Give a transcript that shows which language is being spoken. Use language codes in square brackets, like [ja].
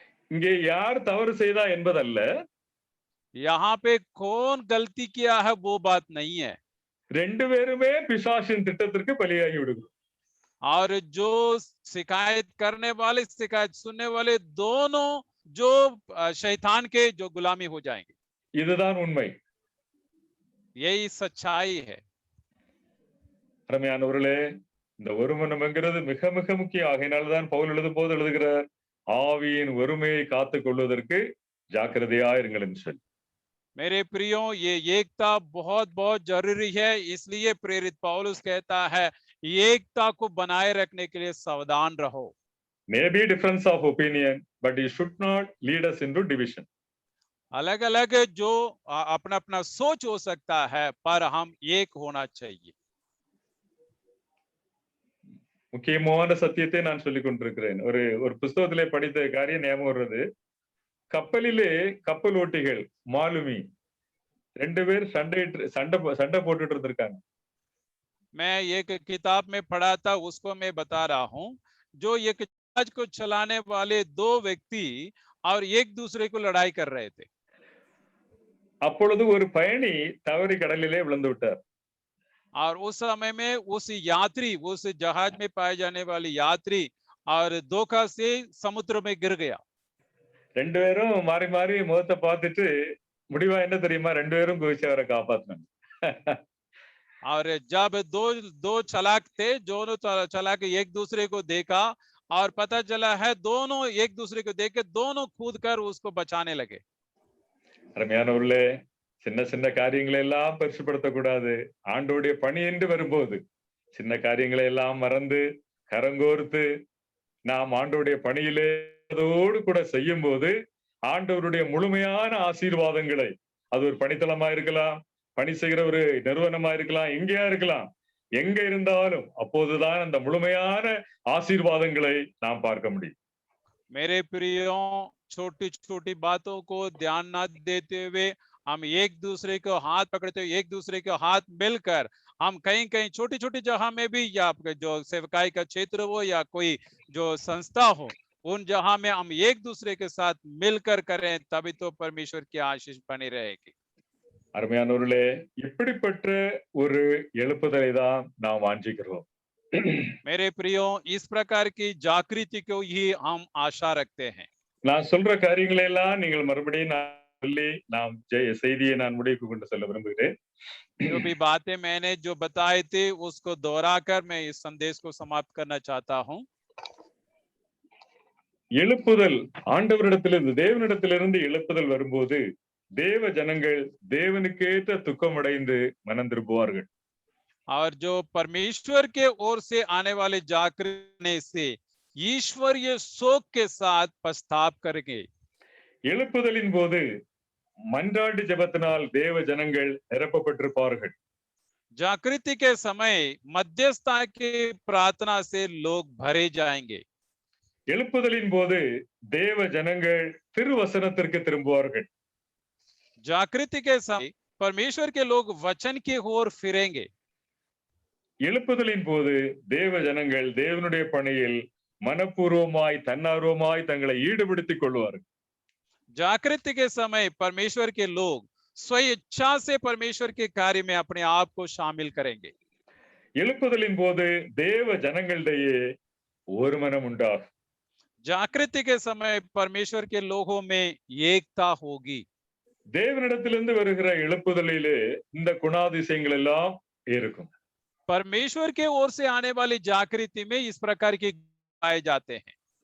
[ta] இங்கே யார் தவறு செய்தா என்பதல்ல, [hi] यहाँ पे कौन गलती किया है वो बात नहीं है, [ta] ரெண்டு பேருமே பிசாசின் திட்டத்திற்கு பலியாகி விடுகிறோம். [hi] और जो शिकायत करने वाले, शिकायत सुनने वाले, दोनों जो शैतान के जो गुलामी हो जाएंगे। [ta] இதுதான் உண்மை. [hi] यही सच्चाई है। [ta] அருமையானவர்களே, இந்த ஒருமனம்ங்கிறது மிக மிக முக்கியம். ஆகையினால்தான் பவுல் எழுதும் போது எழுதுகிறார், ஆவியின் ஒருமையை காத்துக் கொள்வதற்கு ஜாக்கிரதையா இருங்கள் என்று சொல்லி. [hi] मेरे प्रियो, ये एकता बहुत बहुत जरूरी है, इसलिए प्रेरित पौलुस कहता है एकता को बनाए रखने के लिए सावधान रहो। [en] Maybe difference of opinion, but it should not lead us into division. [hi] अलग अलग जो अपना अपना सोच हो सकता है, पर हम एक होना चाहिए। [ta] முக்கியமான சத்தியத்தை நான் சொல்லிக் கொண்டிருக்கிறேன். ஒரு ஒரு புஸ்தகத்திலே படித்த காரியம் ஞாபகம் வருது. கப்பலிலே கப்பல் ஓட்டிகள் மாலுமி 2 பேர் சண்டை போட்டுட்டு இருந்திருக்காங்க. [hi] मैं एक किताब में पढ़ा था, उसको मैं बता रहा हूँ। जो एक जहाज को चलाने वाले 2 व्यक्ति और एक दूसरे को लड़ाई कर रहे थे। [ta] அப்பொழுது ஒரு பயணி தவறி கடலிலே விழுந்து விட்டார். [hi] और उस समय में उस यात्री, उस जहाज में पाए जाने वाले यात्री और धोखा से समुद्र में गिर गया। [ta] 2 பேரும் மாறி மாறி முகத்தை பார்த்துட்டு முடிவா என்ன தெரியுமா? 2 பேரும் குதிச்சு அவரை காப்பாத்தினாங்க. [hi] और जब दो चालाक थे, दोनों चालाक एक दूसरे को देखा और पता चला है दोनों एक दूसरे को देख के दोनों कूद कर उसको बचाने लगे। [ta] அருமையானவர்களே, சின்ன சின்ன காரியங்களை எல்லாம் பெருசுபடுத்தக் கூடாது. ஆண்டவருடைய பணி என்று வரும்போது சின்ன காரியங்களை எல்லாம் மறந்து கரங்கோர்த்து நாம் ஆண்டவருடைய பணியிலே அதோடு கூட செய்யும் போது ஆண்டவருடைய முழுமையான ஆசீர்வாதங்களை, அது ஒரு பணித்தளமா இருக்கலாம், பணி செய்கிற ஒரு நிறுவனமா இருக்கலாம், எங்கேயா இருக்கலாம், எங்க இருந்தாலும் அப்போதுதான் அந்த முழுமையான ஆசீர்வாதங்களை நாம் பார்க்க முடியும். [hi] मेरे प्रियो, छोटी छोटी बातों को ध्यान न देते हुए हम एक दूसरे को हाथ पकड़ते हुए, एक दूसरे को हाथ मिलकर हम कहीं कहीं छोटी छोटी जगह में भी, या जो सेवकाई का क्षेत्र हो या कोई जो संस्था हो, उन जगह में हम एक दूसरे के साथ मिलकर करें, तभी तो परमेश्वर की आशीष बनी रहेगी। [ta] அருமையானவர்களே, இப்படிப்பட்ட ஒரு எழுப்புதலை தான் நாம் வாஞ்சிக்கிறோம். [hi] मेरे प्रियो, इस प्रकार की जागृति को ही हम आशा रखते हैं। [ta] நான் சொல்ற காரியங்களை எல்லாம் நீங்கள் மறுபடியும் சொல்லி நாம் செய்தியை நான் முடிவுக்கு கொண்டு செல்ல விரும்புகிறேன். [hi] जो भी बातें मैंने जो बताए थे उसको दोहराकर मैं इस संदेश को समाप्त करना चाहता हूँ। [ta] எழுப்புதல் ஆண்டவரிடத்திலிருந்து, தேவனிடத்திலிருந்து எழுப்புதல் வரும்போது தேவ ஜனங்கள் தேவனுக்கேற்ற துக்கமடைந்து மனம் திரும்புவார்கள். [hi] और जो परमेश्वर के ओर से आने वाले जागृति से ईश्वरीय शोक के साथ पश्चाताप करेंगे। [ta] எழுப்புதலின் போது மன்றாட்டு ஜெபத்தினால் தேவ ஜனங்கள் நிரப்பப்பட்டிருப்பார்கள். [hi] जागृति के समय मध्यस्थता की प्रार्थना से लोग भरे जाएंगे। [ta] எழுப்புதலின் போது தேவ ஜனங்கள் திருவசனத்திற்கு திரும்புவார்கள். [hi] जागृति के समय परमेश्वर के लोग वचन की ओर फिरेंगे। [ta] எழுப்புதலின் போது தேவ ஜனங்கள் தேவனுடைய பணியில் மனப்பூர்வமாய் தன்னார்வமாய் தங்களை ஈடுபடுத்திக் கொள்வார்கள். [hi] जागृति के समय परमेश्वर के लोग स्वेच्छा से परमेश्वर के कार्य में अपने आप को शामिल करेंगे। [ta] எழுப்புதலின் போது தேவ ஜனங்களிடையே ஒரு மனம் உண்டாகும். [hi] जागृति के समय परमेश्वर के लोगों में एकता होगी। [ta] தேவனிடத்திலிருந்து வருகிற எழுப்புதலிலே இந்த குணாதிசயங்கள் எல்லாம் இருக்கும். [hi] परमेश्वर के ओर से आने वाली जागृति में इस प्रकार के पाए जाते हैं।